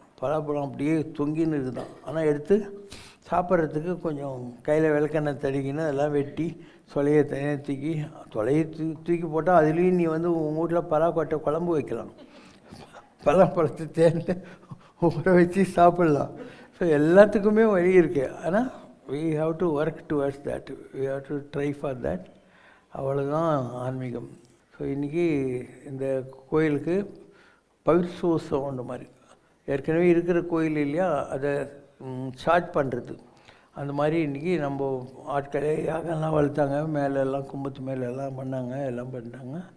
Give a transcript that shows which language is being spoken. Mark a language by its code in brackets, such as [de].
[ta] பலாப்பழம் அப்படியே தொங்கின்னு இருக்குதான், ஆனால் எடுத்து சாப்பிட்றதுக்கு கொஞ்சம் கையில் விளக்கெண்ணெய் தடிக்கின்னு அதெல்லாம் வெட்டி சொலையை தனியாக தொலையை தூக்கி போட்டால் அதுலேயும் நீ வந்து உங்கள் வீட்டில் பலாக்கொட்டை குழம்பு வைக்கலாம், பலாப்பழத்தை தேர்ந்து ஊற வச்சு சாப்பிட்லாம். ஸோ எல்லாத்துக்குமே வழி இருக்குது. [en] ஆனால் we have to work towards that, we have to try for that. [ta] அவ்வளோதான் ஆன்மீகம். ஸோ இன்றைக்கி இந்த கோயிலுக்கு பவித்ரோத்சவம் ஒன்று மாதிரி, ஏற்கனவே இருக்கிற கோயில் இல்லையா, அதை சார்ஜ் பண்ணுறது. அந்த மாதிரி இன்றைக்கி நம்ம ஆட்களே யாகெல்லாம் வளர்த்தாங்க, மேலெல்லாம் கும்பத்து மேலெல்லாம் பண்ணாங்க, எல்லாம் பண்ணிட்டாங்க.